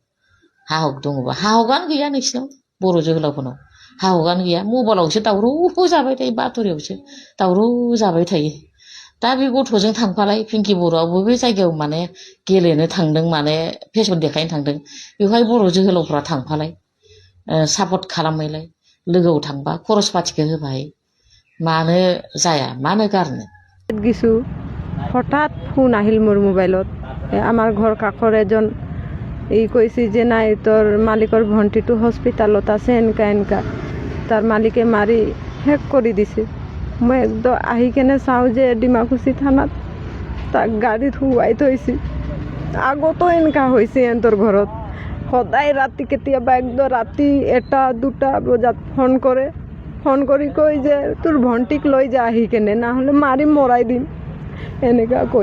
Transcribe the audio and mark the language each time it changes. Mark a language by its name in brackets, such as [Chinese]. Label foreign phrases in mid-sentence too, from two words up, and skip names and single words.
[Bodo] हा हकआनो गैया नोंसिनाव बर' जोहोलावफोरनाव हा हकआनो गैया मबाइलावसो दावराव जाबाय थायो बाथ'रियावसो दावराव जाबाय थायो दा बे गथ'जों थांफालाय पिंकि बर'आ बबे जायगायाव माने गेलेनो थांदों माने फेसन देखायनो थांदों बेवहाय बर' जोहोलावफ्रा थांफालाय सापर्ट खालामहैलाय लोगोआव थांबा खरस पातिखौ होबाय मानो जाया मानो गारनो [Assamese] কিছু হঠাৎ ফোন আহিল মোৰ মোবাইলত আমাৰ ঘৰ কাষৰ এজন কৈছে যে নাই তোৰ মালিকৰ ভণ্টিটো হস্পিটালত আছে এনেকা তাৰ মালিকে মাৰি শেষ কৰি দিছে মই একদম আহি কেনে চাওঁ যে ডিমাকুচি থানাত তাক গাড়ীত শুৱাই থৈছে আগতো এনেকা হৈছে সিহঁতৰ ঘৰত সদায় ৰাতি কেতিয়াবা একদম ৰাতি 1-2 বজাত ফোন কৰি কয় যে তোৰ ভণ্টিক লৈ যা আহি কেনে নহ'লে মাৰি মৰাই দিম এনেকা কয়